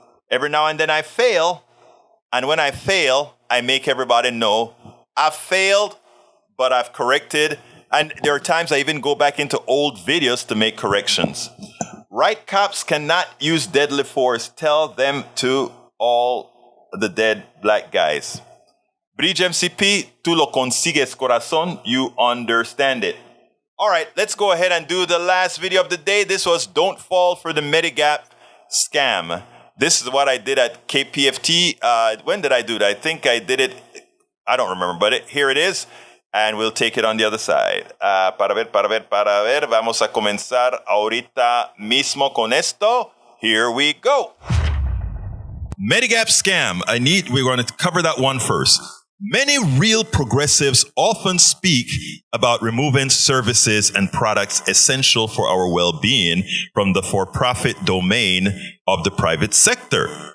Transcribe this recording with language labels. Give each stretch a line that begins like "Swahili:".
English: Every now and then I fail. And when I fail, I make everybody know I've failed, but I've corrected. And there are times I even go back into old videos to make corrections. Right cops cannot use deadly force. Tell them to all the dead black guys.
Spanish: Bridge MCP, tú lo consigues, corazón.
English: You understand it. All right, let's go ahead and do the last video of the day. This was Don't Fall for the Medigap Scam. This is what I did at KPFT. When did I do it? I think I did it, I don't remember, but here it is. and we'll take it on the other side.
Spanish: Para ver. Vamos a comenzar ahorita mismo con esto.
English: Here we go. Medigap scam. We're going to cover that one first. Many real progressives often speak about removing services and products essential for our well-being from the for-profit domain of the private sector.